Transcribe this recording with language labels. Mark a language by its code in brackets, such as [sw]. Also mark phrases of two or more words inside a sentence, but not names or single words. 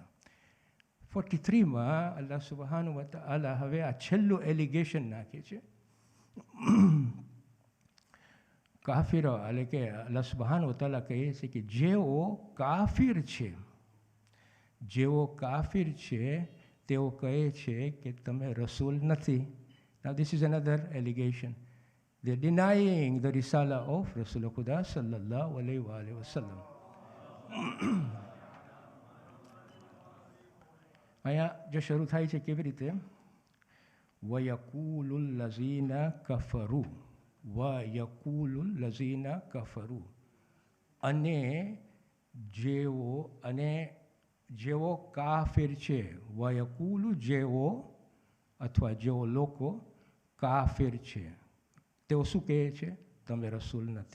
[gu] 43માં [ar] الله سبحانه وتعالى [gu] હવે આ છેલ્લું એલિગેશન નાખે છે. કાફિરો એટલે કે [ar] الله سبحانه وتعالى [gu] કહે છે કે જેઓ કાફિર છે તેઓ કહે છે કે તમે રસૂલ નથી. [en] Now this is another allegation. They're denying the risala of Rasul Khuda [ar] صلى الله عليه وسلم. [gu] અહીંયા જો શરૂ થાય છે કેવી રીતે, [ar] ويقول الذين كفروا, ويقول الذين كفروا, [gu] અને જેઓ કાફિર છે, વયકુલુ જેઓ અથવા જેઓ લોકો કાફિર છે તેઓ શું કહે છે, તમે રસૂલ નથી.